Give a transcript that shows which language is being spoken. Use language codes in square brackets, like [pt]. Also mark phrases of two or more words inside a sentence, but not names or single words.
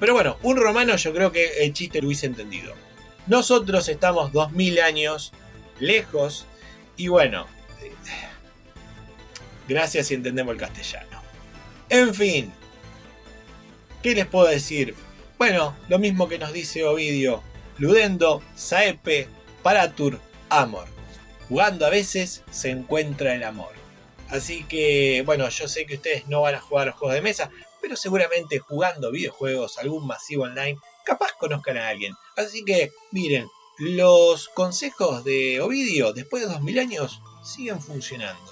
[es] Pero bueno, un romano yo creo que el chiste lo hubiese entendido. Nosotros estamos 2000 años lejos y bueno, gracias si entendemos el castellano. En fin, ¿qué les puedo decir? Bueno, lo mismo que nos dice Ovidio, [la] ludendo, saepe, paratur, amor. [es] Jugando a veces se encuentra el amor. Así que, bueno, yo sé que ustedes no van a jugar a los juegos de mesa, pero seguramente jugando videojuegos, algún masivo online, capaz conozcan a alguien. Así que, miren, los consejos de Ovidio después de 2000 años siguen funcionando.